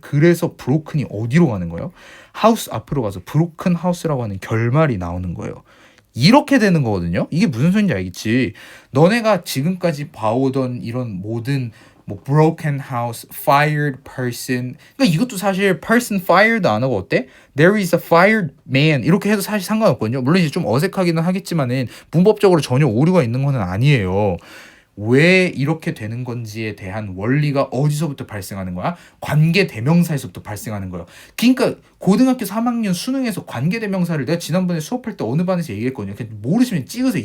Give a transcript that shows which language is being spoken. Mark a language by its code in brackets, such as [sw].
[ko] 그래서 broken이 어디로 가는 거예요? house 앞으로 가서 broken house라고 하는 결말이 나오는 거예요. 이렇게 되는 거거든요. 이게 무슨 소리인지 알겠지? 너네가 지금까지 봐오던 이런 모든 뭐 broken house, fired person. 그러니까 이것도 사실 person fired 안 하고 어때? [en] There is a fired man [ko] 이렇게 해도 사실 상관없거든요. 물론 이제 좀 어색하기는 하겠지만은 문법적으로 전혀 오류가 있는 거는 아니에요. 왜 이렇게 되는 건지에 대한 원리가 어디서부터 발생하는 거야? 관계대명사에서부터 발생하는 거예요. 그러니까 고등학교 3학년 수능에서 관계대명사를 내가 지난번에 수업할 때 어느 반에서 얘기했거든요. 모르시면 찍으세요.